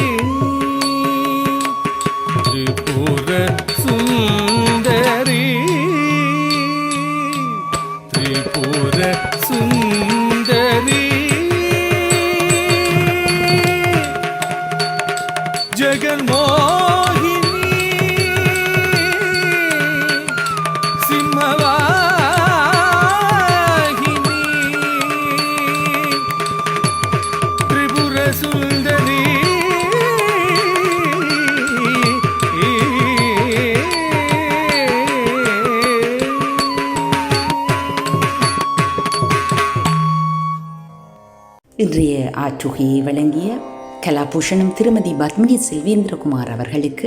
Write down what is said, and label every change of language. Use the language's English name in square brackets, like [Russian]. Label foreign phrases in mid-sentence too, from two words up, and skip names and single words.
[Sanskrit] त्रिपुर सुन्दरी त्रिपुर सुन्दरी जगन्मोहिनी सिंहवाहिनी त्रिपुर सुन्दरी [Tamil] இன்றைய ஆற்றுகையை வழங்கிய கலாபூஷணம் திருமதி பத்மினி செல்வேந்திரகுமார் அவர்களுக்கு